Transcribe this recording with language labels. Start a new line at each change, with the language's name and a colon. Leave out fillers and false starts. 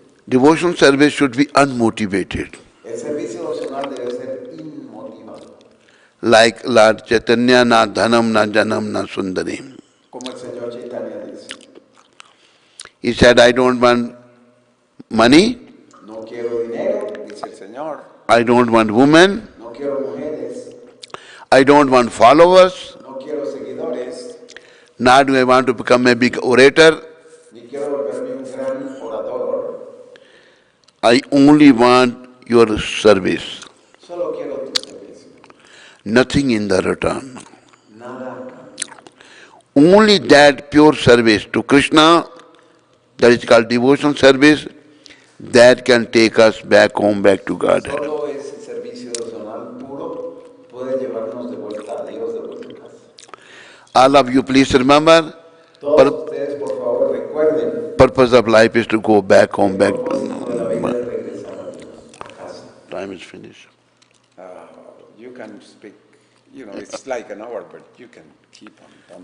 English: Devotion service should be unmotivated.
Spanish: El servicio devocional debe ser inmotivado.
English: Like Lord Chaitanya,
Sanskrit: na dhanam, na janam, na sundarim.
Spanish: Como el Señor Chaitanya dice.
English: He said, I don't want money,
Spanish: No quiero dinero, dice el Señor.
English: I don't want women,
Spanish: No quiero mujeres.
English: I don't want followers,
Spanish: No quiero seguidores.
English: nor do I want to become a big orator.
Spanish: Ni quiero volverme un gran orador.
English: I only want your service,
Spanish: Solo quiero tu servicio.
English: nothing in the return.
Spanish: Nada a cambio.
English: Only that pure service to Krishna, that is called devotion service, that can take us back home, back to Godhead.
Spanish: Solo ese servicio devocional puro puede llevarnos de vuelta a Dios, de vuelta a casa.
English: All of you please remember,
Spanish: Todos ustedes
English: purpose of life is to go back home,
Spanish: El
English: back.
Spanish: propósito de la vida es regresar a Dios, a casa.
English: Time is finished. You can speak, it's like an hour, but you can keep on.